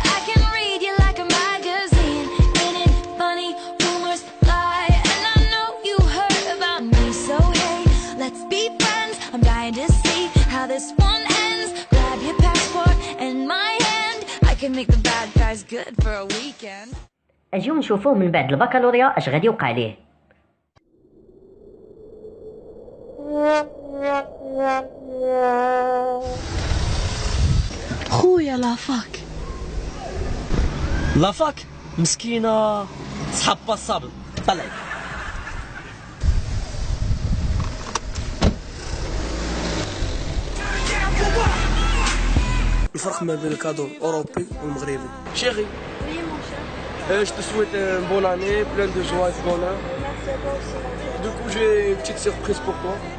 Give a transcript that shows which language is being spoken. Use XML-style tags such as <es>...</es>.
<en>I can read you like a magazine. Ain't it funny? Rumors lie, and I know you heard about me. So hey, let's be friends. I'm dying to see how this one ends. Grab your passport and my hand. I can make the bad guys good for a weekend.</en> <ar>اجيو نشوفوه من بعد البكالوريا اش غادي يوقع ليه. خويا لافاك لافاك مسكينة صحاب باصابل طلع. الفرق ما بين الكادو الاوروبي والمغربي</ar> <fr>شيخي je te souhaite une bonne année, plein de joie et de bonheur. Du coup, j'ai une petite surprise pour toi.</fr>